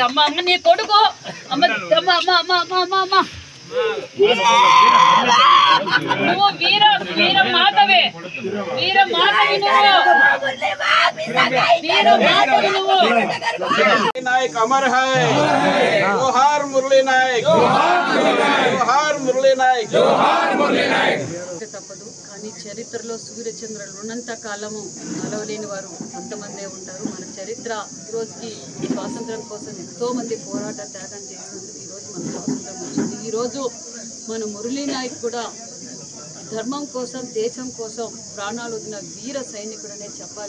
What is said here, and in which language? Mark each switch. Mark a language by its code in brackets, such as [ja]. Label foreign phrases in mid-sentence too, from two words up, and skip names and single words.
[te] అమ్మ అమ్మ నీ కొడుకు అమ్మ అమ్మ అమ్మ అమ్మ అమ్మ అమ్మ అమ్మ నువ్వు వీర వీర మాతవే, వీర మాతవి నువ్వు, వీర మాతవి నువ్వు. [hi] नायक अमर है, जोहार मुरली नायक, जोहार मुरली नायक, जोहार मुरली नायक. [te] తప్పదు, కానీ చరిత్రలో సూర్యచంద్రులు ఉన్నంత కాలము నలవలేని వారు కొంతమందే ఉంటారు. మన చరిత్ర ఈరోజుకి స్వాతంత్రం కోసం ఎంతో మంది పోరాట త్యాగం చేసినందుకు ఈరోజు మన స్వాతంత్రం వచ్చింది. ఈరోజు మన మురళీ నాయక్ కూడా ధర్మం కోసం, దేశం కోసం ప్రాణాలు వదిలిన వీర సైనికుడనే చెప్పాలి.